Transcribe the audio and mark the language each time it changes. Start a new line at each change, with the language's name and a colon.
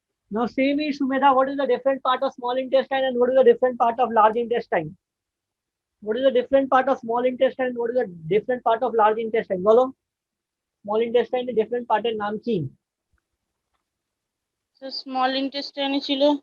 English: Now say me, Sumedha, what is the different part of small intestine and what is the different part of large intestine? What is the different part of small intestine? What is the different part of large intestine?
Bangla: বলো, small intestine এর
English: different part
Bangla: এর নাম কি?
English: So small intestine ছিল